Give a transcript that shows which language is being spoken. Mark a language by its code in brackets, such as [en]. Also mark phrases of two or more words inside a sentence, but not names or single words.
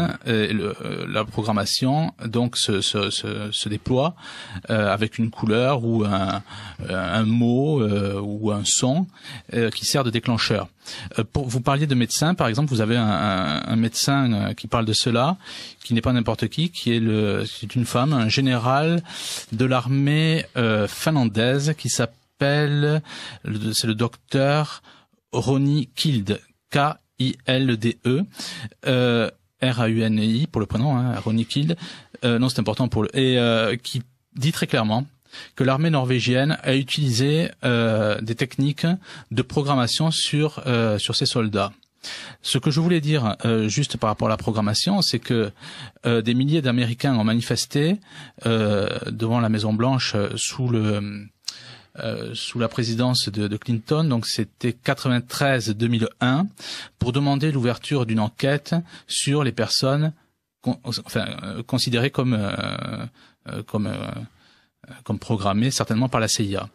[fr] La programmation donc se déploie avec une couleur ou un mot ou un son qui sert de déclencheur. Vous parliez de médecin, par exemple, vous avez un médecin qui parle de cela, qui n'est pas n'importe qui c'est une femme, un général de l'armée finlandaise qui s'appelle, c'est le docteur Roni Kilde, K-I-L-D-E, R-A-U-N-I pour le prénom, hein, Roni Kilde, non c'est important qui dit très clairement que l'armée norvégienne a utilisé des techniques de programmation sur ses soldats. Ce que je voulais dire juste par rapport à la programmation, c'est que des milliers d'Américains ont manifesté devant la Maison Blanche sous la présidence de Clinton, donc c'était 93-2001, pour demander l'ouverture d'une enquête sur les personnes considérées comme programmées certainement par la CIA.